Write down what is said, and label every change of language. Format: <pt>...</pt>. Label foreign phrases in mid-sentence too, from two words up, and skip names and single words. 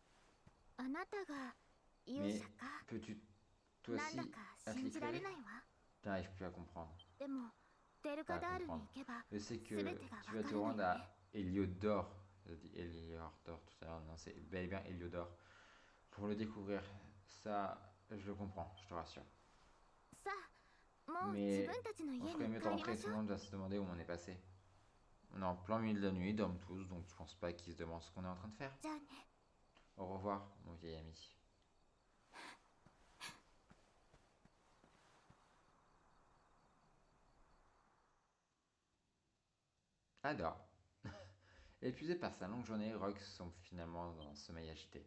<fr>Mais peux-tu toi aussi être l'éclairé? T'arrives plus à comprendre.</fr> <ja>でもデル</ja> <fr>Pas</fr> <ja>カ</ja> <fr>à</fr> <ja>ダールに</ja> <fr>comprendre.</fr> <ja>行けば</ja> <fr>Je sais que</fr> <ja>全てが</ja> <fr>tu</fr> <ja>わ</ja> <fr>vas</fr> <ja>か</ja> <fr>te</fr> <ja>るのよ</ja> <fr>rendre</fr> <ja>ね。</ja> <fr>à Héliodore. J'ai dit Héliodore tout à l'heure, non, c'est bel et bien Héliodore. Pour le découvrir, ça, je le comprends, je te rassure.</fr> <ja>さあもう自</ja> <fr>Mais</fr> <ja>分たちの</ja> <fr>on</fr> <ja>家</ja> <fr>ferait</fr> <ja>に</ja> <fr>mieux de</fr> <ja>帰りま</ja> <fr>rentrer,</fr> <ja>し</ja> <fr>tout</fr> <ja>ょ</ja> <fr>le</fr> <ja>う。</ja> <fr>monde va se demander où on est passé. On est en plein milieu de la nuit, ils dorment tous, donc je pense pas qu'ils se demandent ce qu'on est en train de faire.</fr> <ja>じゃあね。</ja> <fr>Au revoir, mon vieil ami. Adore. Épuisé par sa longue journée, Rox sombre finalement dans un sommeil agité.</fr>